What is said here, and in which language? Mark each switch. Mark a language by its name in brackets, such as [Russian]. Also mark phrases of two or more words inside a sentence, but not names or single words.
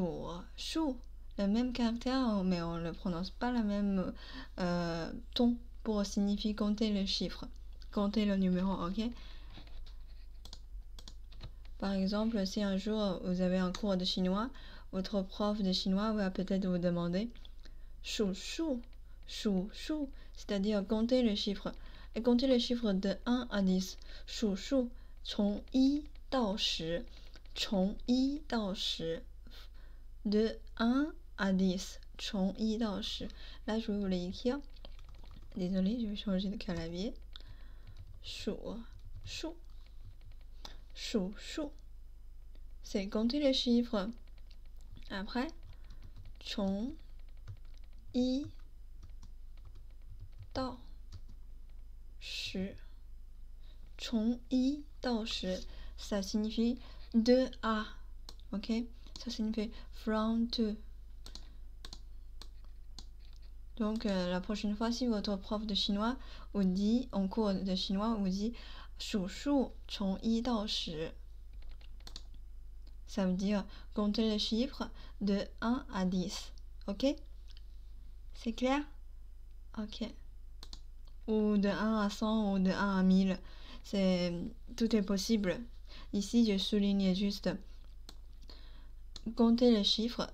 [French] Le même caractère, mais on ne prononce pas le même ton pour signifier compter le chiffre, compter le numéro, ok? Par exemple, si un jour vous avez un cours de chinois, votre prof de chinois va peut-être vous demander shu, c'est-à-dire compter le chiffre. Et compter le chiffre de 1 à 10, [Chinese] shu, 从1到10, 从1到10, [French] de 1 à 10, [Chinese] 从1到10. [French] Là, je vais vous l'écrire. Désolée, je vais changer de clavier. [Chinese] Shu. [French] C'est compter les chiffres. Après, [Chinese] 从1到10. 从1到10, [French] ça signifie de à. Ok? Ça signifie [English] from to. [French] Donc, la prochaine fois, si votre prof de chinois vous dit, en cours de chinois, vous dit [Chinese] 数数从1到10. [French] Ça veut dire compter les chiffres de 1 à 10. Ok? C'est clair? Ok. Ou de 1 à 100 ou de 1 à 1000. Tout est possible. Ici, je souligne juste compter les chiffres.